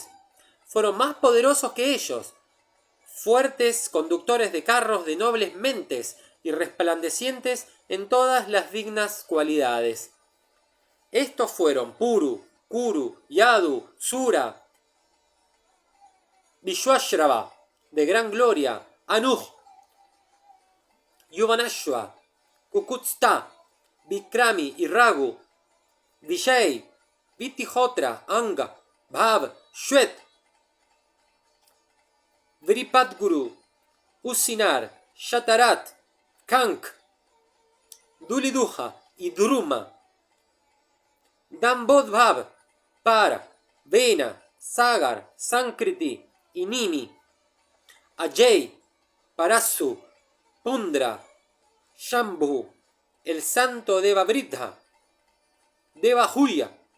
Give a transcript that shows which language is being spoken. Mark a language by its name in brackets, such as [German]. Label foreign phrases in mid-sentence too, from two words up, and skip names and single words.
[Spanish] Fueron más poderosos que ellos, fuertes conductores de carros de nobles mentes y resplandecientes en todas las dignas cualidades. Estos fueron Puru, Kuru, Yadu, Sura, Vishwashrava, de gran gloria, Anuj, Yuvanashva, Kukutsta, Vikrami y Ragu, Vijay, Vitihotra, Anga, Bhav, Shwet, Vripadguru, Usinar, Shatarat, Kank, Duliduja y Druma, Dambodbhav, Para, Vena, Sagar, Sankriti y Nimi, Ajay, Parasu, Pundra, Shambhu, el santo Devavridha, Devahuya,